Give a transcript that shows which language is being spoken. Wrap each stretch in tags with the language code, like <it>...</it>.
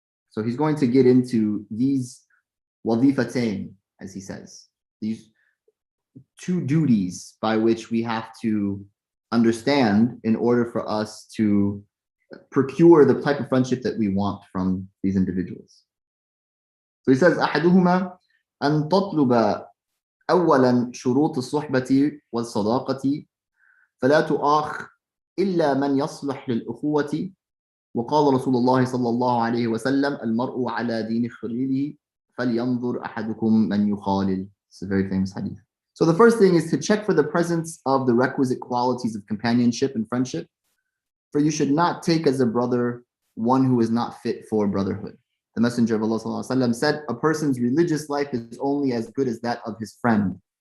<en>So he's going to get into these wazifatain, as he says, these two duties by which we have to understand in order for us to procure the type of friendship that we want from these individuals. So he says,</en> <ar>أحدهما أن تطلب أولا شروط الصحبة والصداقة فلا تؤاخ إلا من يصلح للأخوة وقال رسول الله صلى الله عليه وسلم المرء على دين خليله فلينظر أحدكم من يخالل.</ar> <en>It's a very famous hadith. So the first thing is to check for the presence of the requisite qualities of companionship and friendship. For you should not take as a brother one who is not fit for brotherhood. The Messenger of Allah ﷺ said, a person's religious life is only as good as that of his friend.</en>